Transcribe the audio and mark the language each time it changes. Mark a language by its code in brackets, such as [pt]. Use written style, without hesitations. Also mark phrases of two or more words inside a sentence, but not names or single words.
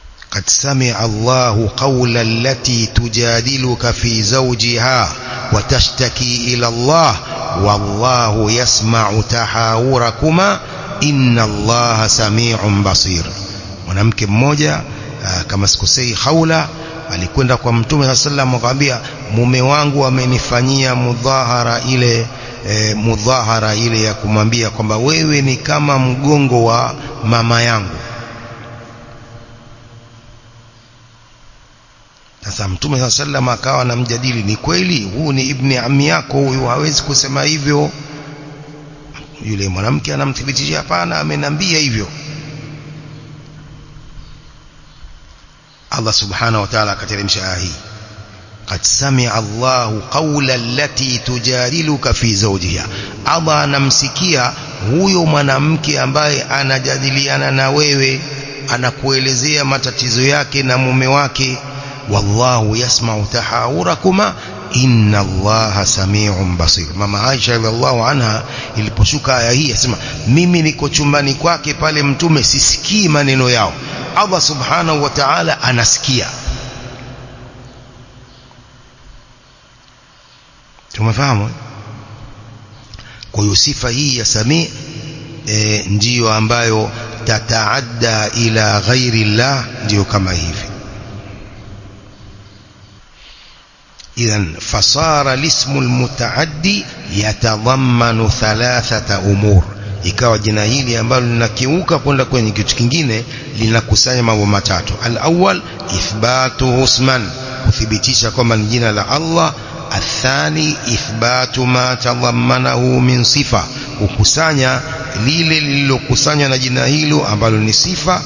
[ar] قد سمع الله قول التي تجادلك في زوجها وتشتكي إلى الله والله يسمع تحاوركما إن الله سميع بصير. [sw] mwanamke mmoja kama sikosei Khawla alikwenda kwa Mtume [ar] صلى الله عليه وسلم [sw] akamwambia, mume wangu amenifanyia mudhahara ile ya kumwambia kwamba wewe ni kama mgongo wa mama yangu. Sasa Mtume [ar] صلى الله عليه وسلم [sw] akawa anamjadili, ni kweli huu ni [ar] ابن عمي [sw] yako, huyu hawezi kusema hivyo. Yule mwanamke anamthibitishia, hapana, amenambia hivyo. Allah [ar] سبحانه وتعالى [sw] akateremsha aya hii, [ar] قد سمع الله قول التي تجادلك في زوجها. [sw] Allah anamsikia huyo mwanamke ambaye anajadiliana na wewe, anakuelezea matatizo yake na mume wake. [ar] والله يسمع تحاوركما إن الله سميع بصير. [sw] Mama Aisha [ar] رضي الله عنها [sw] iliposhuka aya hii asema, mimi niko chumbani kwake pale Mtume sisikii maneno yao, Allah [ar] سبحانه وتعالى [sw] anasikia. Tumefahamu? Kwa hiyo sifa hii ya Sami' ndiyo ambayo [ar] تتعدى إلى غير الله, [sw] ndiyo kama hivi. [ar] إذن فصار الاسم المتعدي يتضمن ثلاثة أمور. [sw] ikawa jina hili ambalo linakiuka kwenda kwenye kitu kingine linakusanya mambo matatu. [ar] الأول إثبات الاسم, [sw] kuthibitisha kwamba ni jina la Allah. [ar] الثاني إثبات ما تضمنه من صفة, [sw] kukusanya lile lililokusanywa na jina hilo ambalo ni sifa.